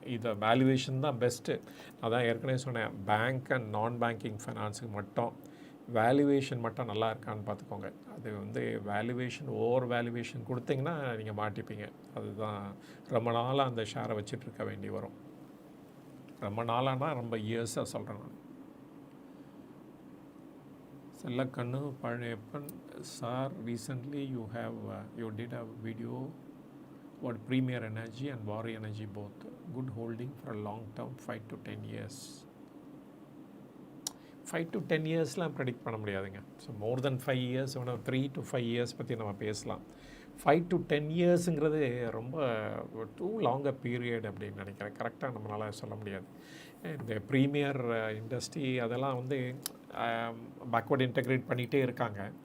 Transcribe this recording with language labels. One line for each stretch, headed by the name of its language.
Tamil: இதை வேல்யூவேஷன் தான் பெஸ்ட்டு. அதான் ஏற்கனவே சொன்னேன், பேங்க் அண்ட் நான் பேங்கிங் ஃபைனான்ஸுக்கு மட்டும் வேல்யூவேஷன் மட்டும் நல்லா இருக்கான்னு பார்த்துக்கோங்க. அது வந்து வேல்யூவேஷன் ஓவர் வேல்யூவேஷன் கொடுத்தீங்கன்னா நீங்கள் மாட்டிப்பீங்க. அதுதான் ரொம்ப நாளாக அந்த ஷேரை வச்சுட்ருக்க வேண்டி வரும். ரொம்ப நாளானா ரொம்ப இயர்ஸாக சொல்கிறேன் நான். Chellakannu பழையப்பன் sir, recently
English: you did a video about Premier Energy and Waaree Energy both. Good holding for a long term, 5 to 10 years.
Tamil: 5 to 10 இயர்ஸ்லாம் predict பண்ண முடியாதுங்க. So more then 5 years, 3 to 5 years பற்றி நம்ம பேசலாம். 5 to 10 இயர்ஸுங்கிறது ரொம்ப டூ லாங்க பீரியட் அப்படின்னு நினைக்கிறேன். கரெக்டாக நம்மளால் சொல்ல முடியாது. இந்த ப்ரீமியர் இண்டஸ்ட்ரி அதெல்லாம் வந்து பேக்வர்ட் இன்டெகிரேட் பண்ணிகிட்டே இருக்காங்க.